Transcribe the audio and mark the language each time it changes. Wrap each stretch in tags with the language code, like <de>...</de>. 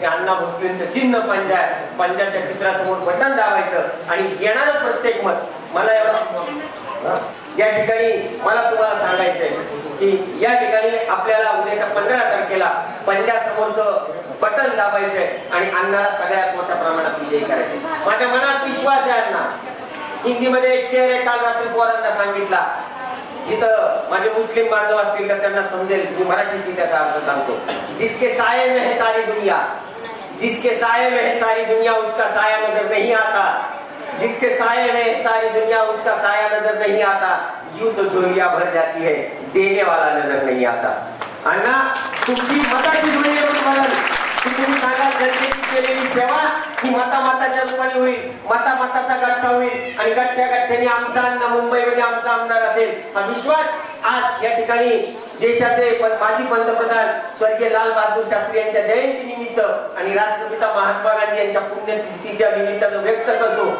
<mr>ते अण्णा भोसलेंचं चिन्ह पंजा आहे. पंजाच्या चित्रासमोर बटन दाबायचं आणि येणारं प्रत्येक मत मला या ठिकाणी मला तुम्हाला सांगायचंय की या ठिकाणी आपल्याला उद्याच्या 15 तारखेला पंजासमोरचं बटन दाबायचंय आणि अण्णाला सगळ्यात मोठ्या प्रमाणात विजयी करायचे. माझ्या मनात विश्वास आहे. अण्णा हिंदीमध्ये एक शेर आहे, काल रात्री पोरांना सांगितला. जिथं माझे मुस्लिम बांधव असतील तर त्यांना समजेल. मी मराठीत त्याचा अर्थ सांगतो.</mr> <hi>जिसके साये में है सारी दुनिया, जिसके साये में है सारी दुनिया, उसका साया नजर नहीं आता. जिसके साये में सारी दुनिया उसका साया नजर नहीं आता, यूं तो दुनिया भर जाती है, देने वाला नजर नहीं आता.</hi> <mr>अण्णा तुमची मताची जोडी म्हणाल की तुम्ही सांगाल जनतेची केलेली सेवा ही माताच्या रूपाने होईल, माताचा गठ्ठा होईल आणि गठ्ठ्याने आमचा अण्णा मुंबईमध्ये आमचा आमदार असेल. हा विश्वास आज या ठिकाणी देशाचे माजी पंतप्रधान स्वर्गीय लाल बहादूर शास्त्री यांच्या जयंती निमित्त आणि राष्ट्रपिता महात्मा गांधी यांच्या पुण्यतिथीच्या निमित्तानं व्यक्त करतो.</mr>